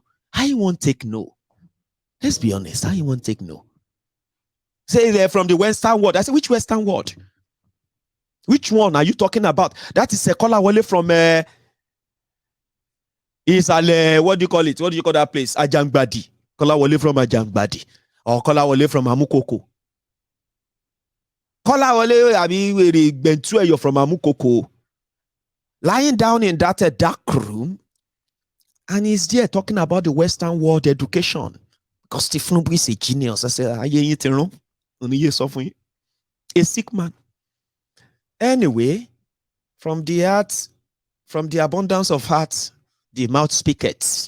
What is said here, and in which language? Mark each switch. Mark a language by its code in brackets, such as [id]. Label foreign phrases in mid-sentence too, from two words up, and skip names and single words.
[en] I won't take no. Let's be honest, I won't take no. Say they're from the Western world. I said, which Western world? Which one are you talking about? That is a Kola Wale from what do you call it? What do you call that place? Ajangbadi. Kola Wale from Ajangbadi. Or Kola Wale from Amukoko. Kola Wale, I mean, you're from Amukoko. Lying down in that dark room, and he's there talking about the Western world education. Because Stephen is a genius. I said, a sick man. Anyway, from the abundance of heart, the mouth speaketh.